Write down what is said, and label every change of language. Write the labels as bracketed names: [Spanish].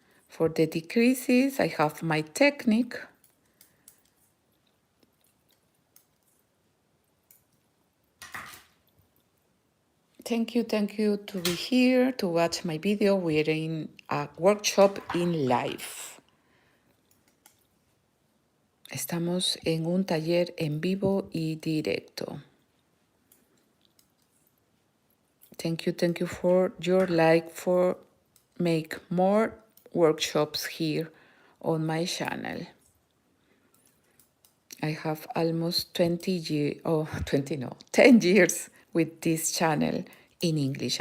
[English] For the decreases, I have my technique. Thank you to be here, to watch my video. We're in a workshop in live. [Spanish] Estamos en un taller en vivo y directo. [English] Thank you for your like, for make more workshops here on my channel. I have almost 20 years, oh, 20 no, 10 years with this channel in English.